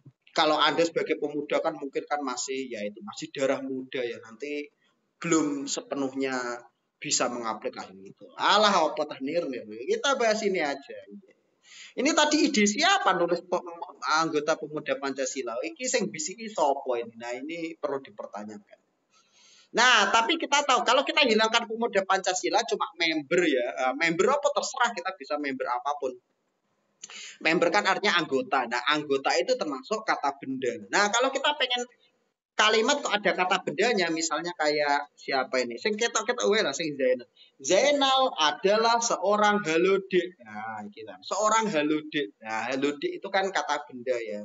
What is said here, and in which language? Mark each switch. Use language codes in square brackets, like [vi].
[id] Kalau Anda sebagai pemuda kan mungkin kan masih ya itu masih darah muda ya, nanti belum sepenuhnya bisa mengaplikasi itu. Alah, apa tah nir. Kita bahas ini aja. Ini tadi ide siapa nulis anggota pemuda Pancasila? [jv] Iki sing bisiki sopo ini? [id] Nah, ini perlu dipertanyakan. Nah, tapi kita tahu kalau kita hilangkan pemuda Pancasila cuma member ya. Member apa terserah, kita bisa member apapun. Member kan artinya anggota. Nah, anggota itu termasuk kata benda. Nah, kalau kita pengen kalimat kok ada kata bendanya, misalnya kayak siapa ini? [jv] Sing ketok-ketok wae lah, sing Zainal. [id] Zainal adalah seorang halodek. Nah, kita seorang halodek. Nah, halodek itu kan kata benda ya.